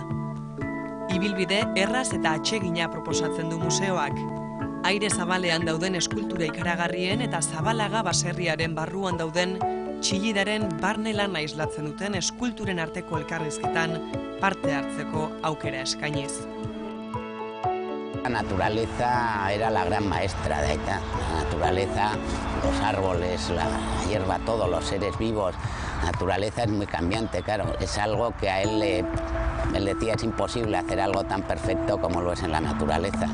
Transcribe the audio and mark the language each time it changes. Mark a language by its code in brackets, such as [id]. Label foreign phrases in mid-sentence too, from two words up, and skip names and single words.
[eu] Ibilbide erraz eta atsegina proposatzen du museoak. Aire zabalean dauden eskultura ikaragarrien eta Zabalaga baserriaren barruan dauden Txillidaren barne lana islatzen duten eskulturen arteko elkarrizketan parte hartzeko aukera eskainiz. [es] La naturaleza era la gran maestra de Aita. La naturaleza, los árboles, la hierba, todos los seres vivos. La naturaleza es muy cambiante, claro. Es algo que a él decía es imposible hacer algo tan perfecto como lo es en la naturaleza.